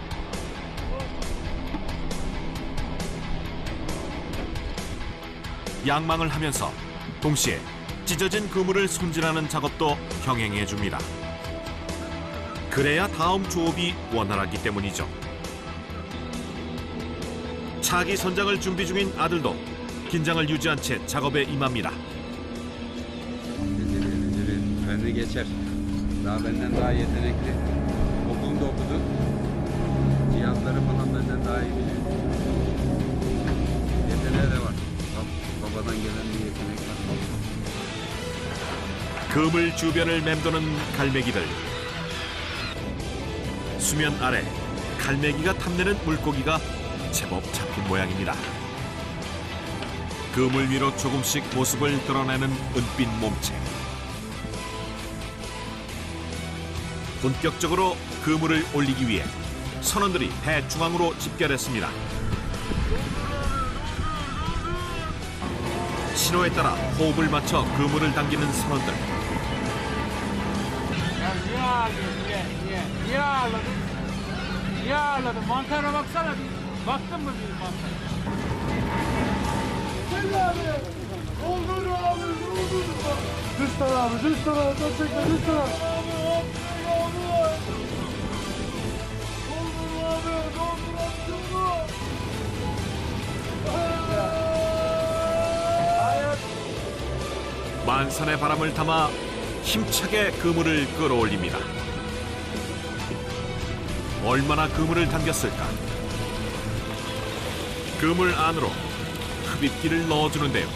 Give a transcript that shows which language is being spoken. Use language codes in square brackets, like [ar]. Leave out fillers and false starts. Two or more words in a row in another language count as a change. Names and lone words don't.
[ko] 양망을 하면서 동시에 찢어진 그물을 손질하는 작업도 병행해줍니다. 그래야 다음 조업이 원활하기 때문이죠. 차기 선장을 준비 중인 아들도 긴장을 유지한 채 작업에 임합니다. [tr] Becerir, önünü geçer. Daha benden daha yetenekli. Okulunda okudu. Cihazları falan benden daha iyi biliyor. Yeteneği de var. Babadan gelen bir yetenek var. [ko] 그물 주변을 맴도는 갈매기들. 수면 아래 갈매기가 탐내는 물고기가 제법 잡힌 모양입니다. 그물 위로 조금씩 모습을 드러내는 은빛 몸체. 본격적으로 그물을 올리기 위해 선원들이 배 중앙으로 집결했습니다. 신호에 따라 호흡을 맞춰 그물을 당기는 선원들. [tr] Niye ağladın? Niye ağladın? Mantara baksana bir. Baktın mı bir mantara? Gel abi. Olur abi. Olur. Düz tarafı, düz tarafı, çekme, düz tarafı. Abi hop. Olur. Olur abi. Doldur [ko] 만선의 바람을 담아 힘차게 그물을 끌어올립니다. 얼마나 그물을 당겼을까? 그물 안으로 흡입기를 넣어주는데요.